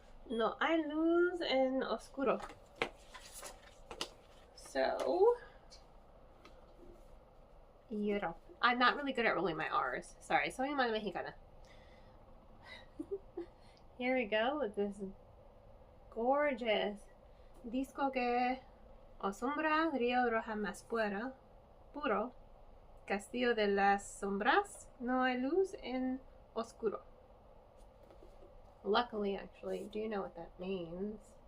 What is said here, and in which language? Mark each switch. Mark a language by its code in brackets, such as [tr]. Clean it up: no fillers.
[es] No hay luz en oscuro. [en] So, Ero. I'm not really good at rolling my R's. [es] Sorry, soy mal mexicana. [en] Here we go with this gorgeous [es] disco que asombra, río roja más puro, castillo de las sombras, no hay luz en oscuro. [en] Luckily, actually, do you know what that means?